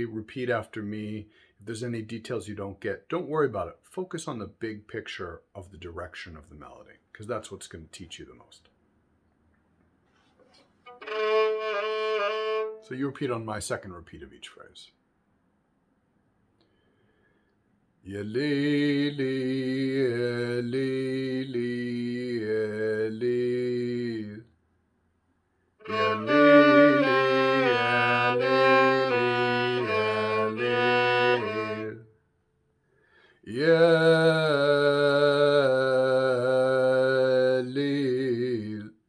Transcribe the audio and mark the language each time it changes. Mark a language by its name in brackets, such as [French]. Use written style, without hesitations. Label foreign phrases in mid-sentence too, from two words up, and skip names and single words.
[English] Repeat after me. If there's any details you don't get, don't worry about it. Focus on the big picture of the direction of the melody, because that's what's going to teach you the most. So you repeat on my second repeat of each phrase. [Arabic] Ya Lili, ya Lili, ya Lili. Ya Lili, ya Lili, ya Lili.